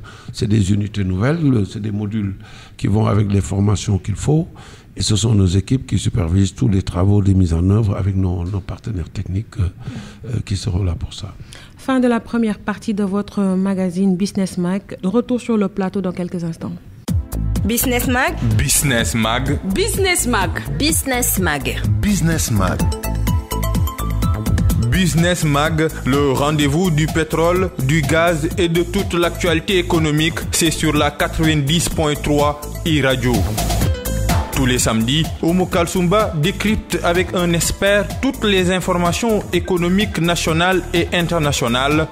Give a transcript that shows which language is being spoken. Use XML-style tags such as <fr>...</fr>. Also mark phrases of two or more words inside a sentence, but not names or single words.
<fr>C'est des unités nouvelles, c'est des modules qui vont avec les formations qu'il faut. Et ce sont nos équipes qui supervisent tous les travaux de mise en œuvre avec nos partenaires techniques qui seront là pour ça. Fin de la première partie de votre magazine Business Mag. Retour sur le plateau dans quelques instants. Business Mag. Business Mag. Business Mag. Business Mag. Business Mag. Business Mag, le rendez-vous du pétrole, du gaz et de toute l'actualité économique, c'est sur la 90.3 iRadio. Tous les samedis, Oumou Kalsoumba décrypte avec un expert toutes les informations économiques nationales et internationales.</fr>